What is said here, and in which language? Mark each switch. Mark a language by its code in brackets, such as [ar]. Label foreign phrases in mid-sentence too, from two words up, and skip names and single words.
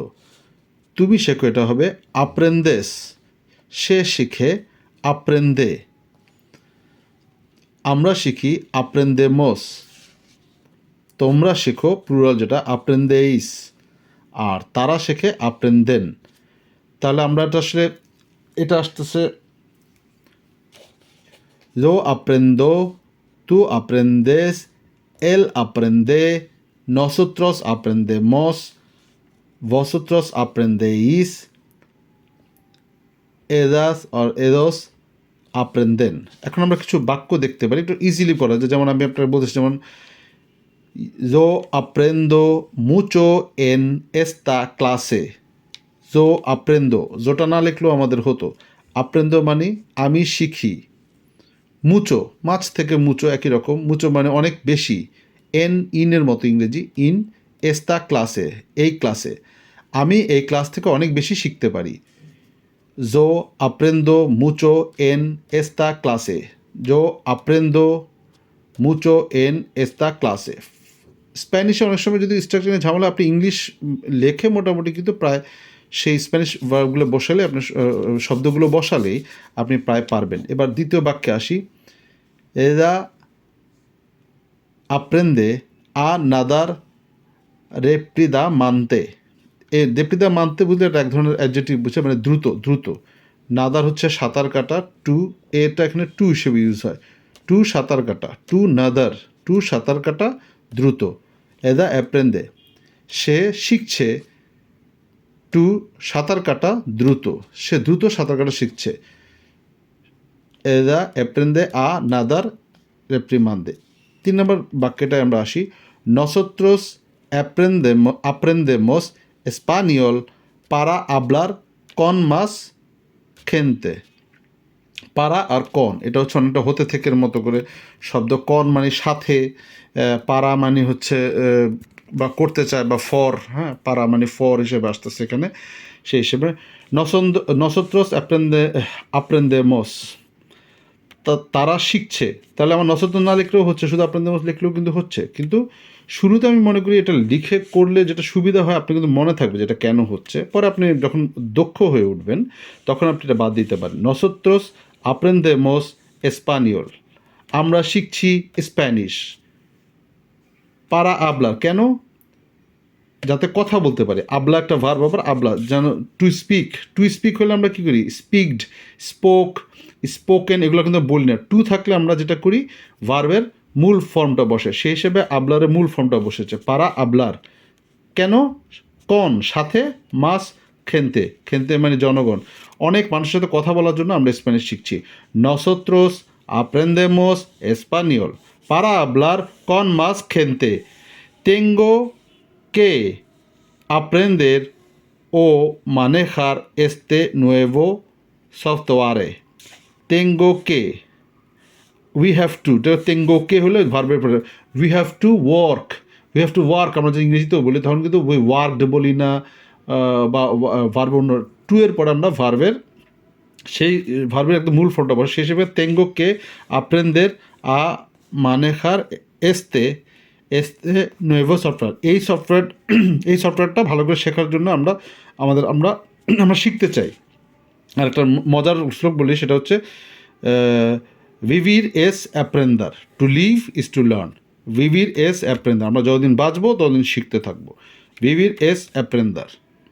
[bn] তুমি শেখো, এটা হবে aprendes, সে শিখে aprende। আমরা শিখি aprendemos, তোমরা শেখো প্লুরাল যেটা aprendéis, আর তারা শেখে aprenden। তাহলে আমরা এটা আসলে এটা আসতেছে [es] yo aprendo, tú aprendes, él aprende, nosotros aprendemos, vosotros aprendéis, ellas or ellos aprenden। [bn] এখন আমরা কিছু বাক্য দেখতে পারি, একটু ইজিলি পড়া যায়। যেমন আমি আপনার বলতেছি, যেমন [es] yo aprendo mucho en esta clase, yo aprendo, [bn] জোটা না লিখলেও আমাদের হতো। aprendo মানে আমি শিখি, মুচো মাছ থেকে মুচো একই রকম, মুচো মানে অনেক বেশি, ইনের মতো ইংরেজি, [es] en esta clase, [bn] এই ক্লাসে, আমি এই ক্লাস থেকে অনেক বেশি শিখতে পারি। [es] yo aprendo mucho en esta clase, yo aprendo mucho en esta clase। [bn] স্প্যানিশে অনেক সময় যদি স্ট্রাকচারে ঝামেলা, আপনি ইংলিশ লেখে মোটামুটি কিন্তু প্রায় সেই স্প্যানিশ ভার্বগুলো বসালে, আপনার শব্দগুলো বসালেই আপনি প্রায় পারবেন। এবার দ্বিতীয় বাক্যে আসি। [es] ella aprende a nadar rápidamente। [bn] এই rápidamente বুঝলে এটা এক ধরনের অ্যাডজেক্টিভ বুঝছে, মানে দ্রুত, দ্রুত। নাদার হচ্ছে সাঁতার কাটা, টু এটা এখানে টু হিসেবে ইউজ হয়, টু সাঁতার কাটা, টু নাদার, টু সাঁতার কাটা দ্রুত। [es] ella aprende, [bn] সে শিখছে, টু সাঁতার কাটা দ্রুত, সে দ্রুত সাঁতার কাটা শিখছে। [es] ella aprende a nadar rápidamente। [bn] 3 নম্বর বাক্যটায় আমরা আসি। [es] nosotros aprendemos español para hablar con más gente। [bn] পারা আর কন, এটা হচ্ছে অনেকটা হতে থেকের মতো করে শব্দ। কন মানে সাথে, পারা মানে হচ্ছে বা করতে চায় বা ফর, হ্যাঁ, পারা মানে ফর হিসেবে আসতেছে এখানে, সেই হিসেবে [es] nosotros aprendemos, [bn] তারা শিখছে। তাহলে আমার nosotros না লিখলেও হচ্ছে, শুধু aprendemos লিখলেও কিন্তু হচ্ছে। কিন্তু শুরুতে আমি মনে করি এটা লিখে করলে যেটা সুবিধা হয়, আপনি কিন্তু মনে থাকবে যেটা কেন হচ্ছে। পরে আপনি যখন দক্ষ হয়ে উঠবেন তখন আপনি এটা বাদ দিতে পারেন। [es] nosotros aprendemos español, [bn] আমরা শিখছি স্প্যানিশ। [es] para hablar, [bn] কেন? যাতে কথা বলতে পারে। আবলা একটা ভার্ব, আবার আবলা যেন [en] to speak, to speak [bn] হলে আমরা কী করি? [en] speaked, spoke, spoken, [bn] এগুলো কিন্তু বলি না। টু থাকলে আমরা যেটা করি, ভার্বের মূল ফর্মটা বসে, সেই হিসেবে আবলারের মূল ফর্মটা বসেছে [es] para hablar. [bn] কেন? কন সাথে, [es] más gente, [bn] খেনতে মানে জনগণ, অনেক মানুষের সাথে কথা বলার জন্য আমরা স্প্যানিশ শিখছি। [es] nosotros aprendemos español para hablar con más gente, tengo que aprender o manejar este nuevo software, tengo que, [en] we have to, [es] tengo que [bn] হলে ভার্বের পরে [en] we have to work, we have to work [bn] আমরা যদি ইংরেজিতেও বলি তখন কিন্তু [en] we worked [bn] বলি না, বা ভার্ব অন্য টু এর পরে আমরা ভার্বের সেই ভার্বের একদম মূল ফর্মটা বসে, সেই হিসেবে [es] tengo que aprender a manejar este nuevo software, [bn] এই সফটওয়্যারটা ভালো করে শেখার জন্য আমরা আমরা শিখতে চাই। আর একটা মজার শ্লোক বলি, সেটা হচ্ছে [es] vivir es aprender, [en] to live is to learn, [es] vivir es aprender, [bn] আমরা যতদিন বাঁচবো ততদিন শিখতে থাকবো, [es] vivir es aprender।